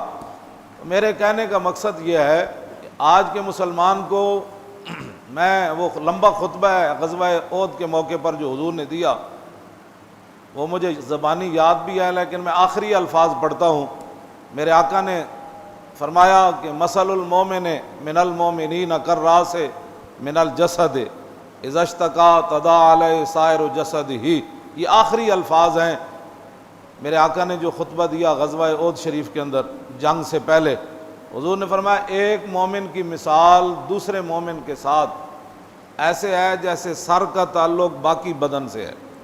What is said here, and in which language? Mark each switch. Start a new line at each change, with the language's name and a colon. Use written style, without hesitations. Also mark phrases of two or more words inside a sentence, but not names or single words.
Urdu: میرے کہنے کا مقصد یہ ہے کہ آج کے مسلمان کو میں وہ لمبا خطبہ ہے غزوہ احد کے موقع پر جو حضور نے دیا، وہ مجھے زبانی یاد بھی ہے، لیکن میں آخری الفاظ پڑھتا ہوں۔ میرے آقا نے فرمایا کہ
Arabic: مثل المومن من المومنین کالراس من الجسد اذا اشتکا تداعی علیہ سائر جسدہ۔
Urdu: یہ آخری الفاظ ہیں میرے آقا نے جو خطبہ دیا غزوہ احد شریف کے اندر جنگ سے پہلے۔ حضور نے فرمایا ایک مومن کی مثال دوسرے مومن کے ساتھ ایسے ہے جیسے سر کا تعلق باقی بدن سے ہے۔